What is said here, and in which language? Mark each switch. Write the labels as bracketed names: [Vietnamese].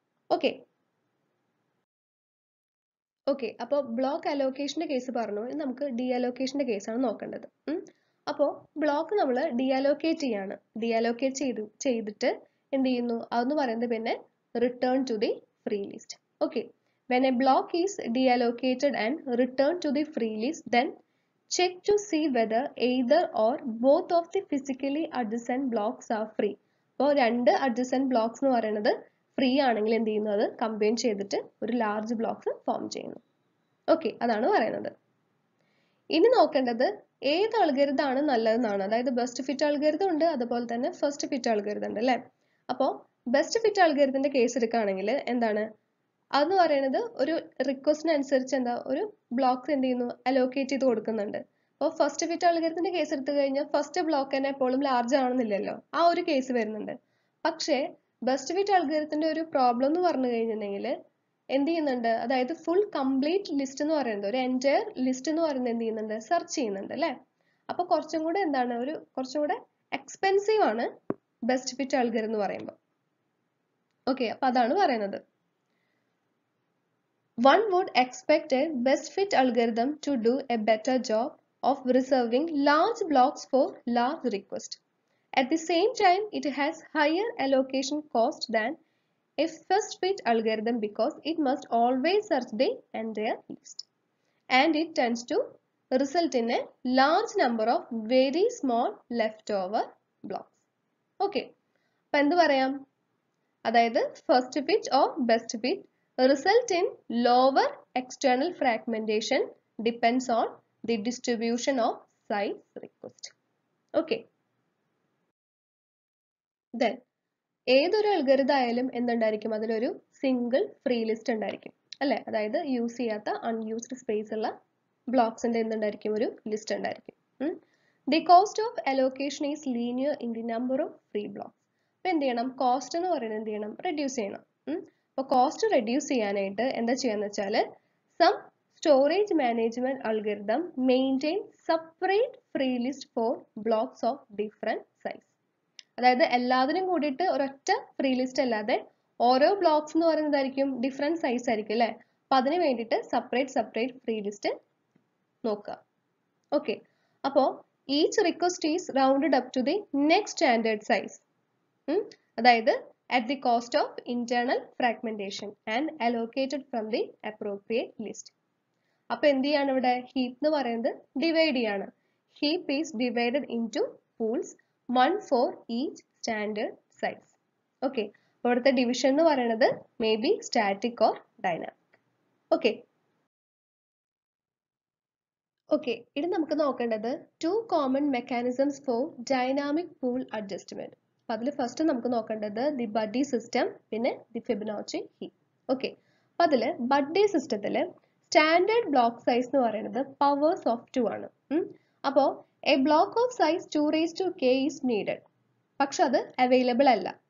[Malayalam] Okay okay, അപ്പോൾ block അലോക്കേഷന്റെ case പറഞ്ഞു. ഇനി നമുക്ക് ഡി അലോക്കേഷന്റെ കേസാണ് നോക്കേണ്ടത്. അപ്പോൾ ബ്ലോക്ക് നമ്മൾ ഡി അലോക്കേറ്റ് ചെയ്യാണ്. ഡി അലോക്കേറ്റ് ചെയ്തിട്ട് എന്ത് ചെയ്യുന്നു? അതെന്ന് പറയുന്നത് പിന്നെ [English] Return to the free list. Okay, when a block is deallocated and returned to the free list, then check to see whether either or both of the physically adjacent blocks are free. [Malayalam] അപ്പോൾ രണ്ട് adjacent blocks എന്ന് പറയുന്നത് free ആണെങ്കിൽ എന്ത് ചെയ്യുന്നു? അത് combine ചെയ്തിട്ട് ഒരു ലാർജ് ബ്ലോക്ക് ഫോം ചെയ്യുന്നു. ഓക്കെ, അതാണ് പറയുന്നത്. ഇനി നോക്കേണ്ടത് ഏത് അൽഗോരിതം ആണ് നല്ലതെന്നാണ്. അതായത് ബെസ്റ്റ് ഫിറ്റ് അൽഗോരിതം ഉണ്ട്, അതുപോലെ തന്നെ ഫസ്റ്റ് ഫിറ്റ് അൽഗോരിതം ഉണ്ട് അല്ലേ? അപ്പോൾ ബെസ്റ്റ് ഫിറ്റ് അൽഗോരിതത്തിന്റെ കേസ് എടുക്കുകയാണെങ്കിൽ എന്താണ് അതെന്ന് പറയുന്നത്? ഒരു റിക്വസ്റ്റിനനുസരിച്ച് എന്താ ഒരു ബ്ലോക്ക് എന്ത് ചെയ്യുന്നു? അലോക്കേറ്റ് ചെയ്ത് കൊടുക്കുന്നുണ്ട്. അപ്പോൾ ഫസ്റ്റ് ഫിറ്റ് അൽഗോരിതത്തിന്റെ കേസ് എടുത്തു കഴിഞ്ഞാൽ ഫസ്റ്റ് ബ്ലോക്ക് തന്നെ എപ്പോഴും ലാർജ് ആണെന്നില്ലല്ലോ, ആ ഒരു കേസ് വരുന്നുണ്ട്. പക്ഷേ ബെസ്റ്റ് ഫിറ്റ് അൽഗോരിതത്തിന്റെ ഒരു പ്രോബ്ലം എന്ന് പറഞ്ഞു കഴിഞ്ഞിട്ടുണ്ടെങ്കിൽ എന്ത് ചെയ്യുന്നുണ്ട്? അതായത് ഫുൾ കംപ്ലീറ്റ് ലിസ്റ്റ് എന്ന് പറയുന്നത്, ഒരു എൻറ്റയർ ലിസ്റ്റ് എന്ന് പറയുന്നത് എന്ത് ചെയ്യുന്നുണ്ട്? സെർച്ച് ചെയ്യുന്നുണ്ട് അല്ലേ? അപ്പോൾ കുറച്ചും കൂടെ എന്താണ്, കുറച്ചും കൂടെ എക്സ്പെൻസീവ് ആണ് ബെസ്റ്റ് ഫിറ്റ് അൽഗോരിതം എന്ന് പറയുമ്പോൾ. ഓക്കെ, അപ്പൊ അതാണ് പറയുന്നത്. [English] One would expect a best fit algorithm to do a better job of reserving large blocks for large requests. At the same time, it has higher allocation cost than a first fit algorithm because it must always search the entire list. And it tends to result in a large number of very small leftover blocks. Okay. [Malayalam] അപ്പോൾ എന്ത് പറയാം? [English] അതായത് first fit or best fit result in lower external fragmentation depends on the distribution of size request. Okay. Then [Malayalam] ഏതൊരു algorithm ആയാലും എന്തുണ്ടായിരിക്കും, അതിലൊരു single free list ഉണ്ടായിരിക്കും അല്ലെ, അതായത് യൂസ് ചെയ്യാത്ത അൺയൂസ്ഡ് സ്പേസ് ഉള്ള ബ്ലോക്സിന്റെ എന്തുണ്ടായിരിക്കും, ഒരു ലിസ്റ്റ് ഉണ്ടായിരിക്കും. [English] The cost of allocation is linear in the number of free blocks. [Malayalam] അപ്പൊ എന്ത് ചെയ്യണം, കോസ്റ്റ് എന്ന് പറയുന്നത് എന്ത് ചെയ്യണം, റെഡ്യൂസ് ചെയ്യണം. അപ്പൊ കോസ്റ്റ് റെഡ്യൂസ് ചെയ്യാനായിട്ട് എന്താ ചെയ്യാന്ന് വെച്ചാൽ, [English] Some storage management algorithm maintain separate free list for blocks of different size. [Malayalam] അതായത് എല്ലാത്തിനും കൂടിയിട്ട് ഒരൊറ്റ ഫ്രീ ലിസ്റ്റ് അല്ലാതെ ഓരോ ബ്ലോക്സ് എന്ന് പറയുന്നതായിരിക്കും ഡിഫറെന്റ് സൈസ് ആയിരിക്കും അല്ലെ. അപ്പൊ അതിന് വേണ്ടിയിട്ട് സെപ്പറേറ്റ് ഫ്രീ ലിസ്റ്റ് നോക്കുക. [English] Okay, അപ്പോ each request is rounded up to the next standard size. അതായത് at the cost of internal fragmentation and allocated from the appropriate list. [Malayalam] അപ്പൊ എന്ത് ചെയ്യാണ് ഇവിടെ, ഹീപ്പ് എന്ന് പറയുന്നത് ഡിവൈഡ് ചെയ്യാണ്. [English] Heap is divided into pools, one for each standard size. [Malayalam] Okay, അപ്പോൾ ഇവിടുത്തെ ഡിവിഷൻ എന്ന് പറയുന്നത് may be static or dynamic. Okay okay, ഇനി നമുക്ക് നോക്കേണ്ടത് [English] 2 common mechanisms for dynamic pool adjustment. [Malayalam] അപ്പൊ അതിൽ ഫസ്റ്റ് നമുക്ക് നോക്കേണ്ടത് ദി ബഡ്ഡി സിസ്റ്റം, പിന്നെ ദി ഫിബൊനാച്ചി ഹീപ്പ്. ഓക്കെ, അപ്പൊ അതില് ബഡ്ഡി സിസ്റ്റത്തില് സ്റ്റാൻഡേർഡ് ബ്ലോക്ക് സൈസ് എന്ന് പറയുന്നത് പവേഴ്സ് ഓഫ് 2 ആണ്. [English] അപ്പോ a block of size 2k is needed, [Malayalam] പക്ഷെ അത് അവൈലബിൾ അല്ല.